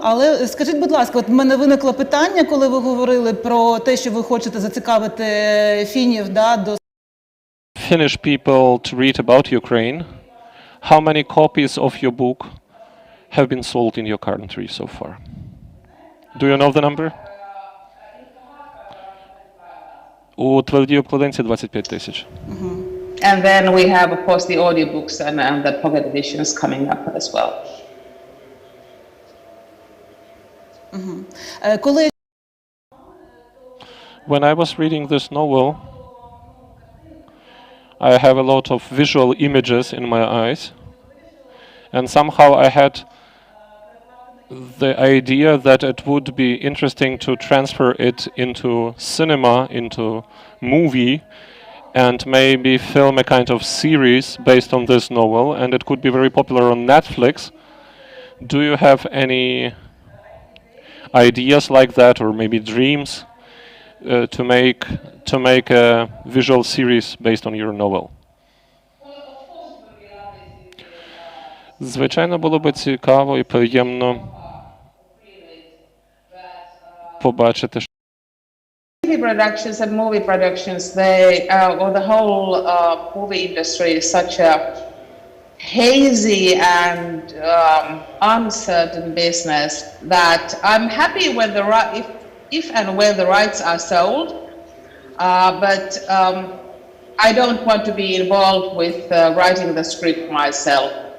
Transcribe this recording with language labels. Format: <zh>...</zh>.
<uk>Але скажіть, будь ласка, от в мене виникло питання, коли ви говорили про те, що ви хочете зацікавити фінів, да, до</uk> <en>Finnish people to read about Ukraine. How many copies of your book have been sold in your country so far? Do you know the number?</en> <uk>У твердій обкладинці 25 тисяч.</uk> <en>And then we have, of course, the audiobooks and the pocket editions coming up as well.</en> <uk>коли</uk> <en>When I was reading this novel, I have a lot of visual images in my eyes, and somehow I had the idea that it would be interesting to transfer it into cinema, into movie, and maybe film a kind of series based on this novel, and it could be very popular on Netflix. Do you have any ideas like that, or maybe dreams to make a visual series based on your novel?</en> <uk>Звичайно, було би цікаво і приємно побачити.</uk> <en>TV productions and movie productions, they or the whole movie industry is such a hazy and uncertain business that I'm happy when if and when the rights are sold, but I don't want to be involved with writing the script myself.</en>